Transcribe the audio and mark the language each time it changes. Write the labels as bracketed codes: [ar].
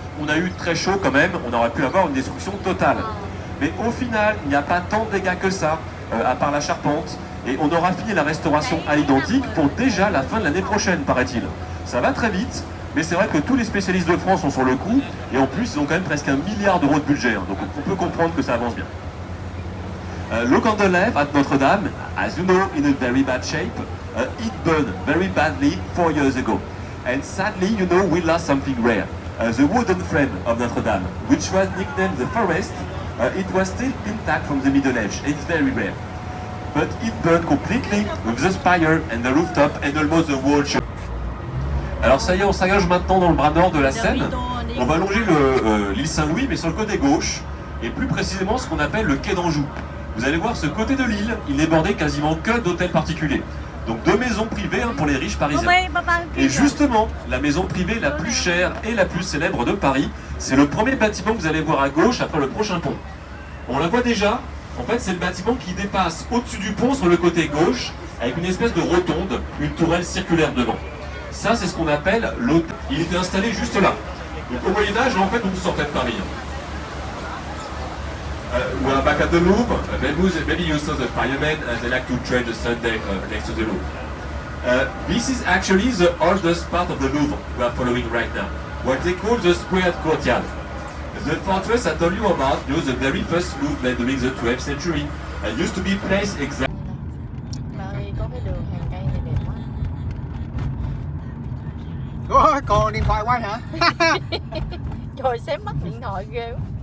[fr] On a eu très chaud quand même, on aurait pu avoir une destruction totale. Mais au final, il n'y a pas tant de dégâts que ça, à part la charpente. Et on aura fini la restauration à l'identique pour déjà la fin de l'année prochaine, paraît-il. Ça va très vite, mais c'est vrai que tous les spécialistes de France sont sur le coup, et en plus, ils ont quand même presque 1 milliard d'euros de budget, donc on peut comprendre que ça avance bien. [en] Look on the left at Notre Dame, as you know, in a very bad shape. It burned very badly 4 years ago. And sadly, you know, we lost something rare. The wooden frame of Notre Dame, which was nicknamed the Forest, it was still intact from the Middle Age. It's very rare. But it burned completely with the spire and the rooftop and almost the whole church. [fr] Alors ça y est, on s'engage maintenant dans le bras nord de la Seine. On va longer l'île Saint-Louis, mais sur le côté gauche, et plus précisément ce qu'on appelle le quai d'Anjou. Vous allez voir, ce côté de l'île, il n'est bordé quasiment que d'hôtels particuliers. Donc 2 maisons privées pour les riches parisiens. Et justement, la maison privée la plus chère et la plus célèbre de Paris, c'est le premier bâtiment que vous allez voir à gauche après le prochain pont. On la voit déjà, en fait c'est le bâtiment qui dépasse au-dessus du pont sur le côté gauche, avec une espèce de rotonde, une tourelle circulaire devant. Ça c'est ce qu'on appelle l'hôtel. Il était installé juste là. Donc au Moyen-Âge, en fait, on sortait de Paris. [en] We are back at the Louvre. Maybe you saw the firemen as they like to train the Sunday next to the Louvre. This is actually the oldest part of the Louvre we are following right now, what they call the squared courtyard. The fortress I told you about was the very first Louvre made during the 12th century and used to be placed exactly. [vi] Có cái đường hàng cây này đẹp quá. Ủa, còn điện thoại quay hả? Trời, xém mất điện thoại ghê quá.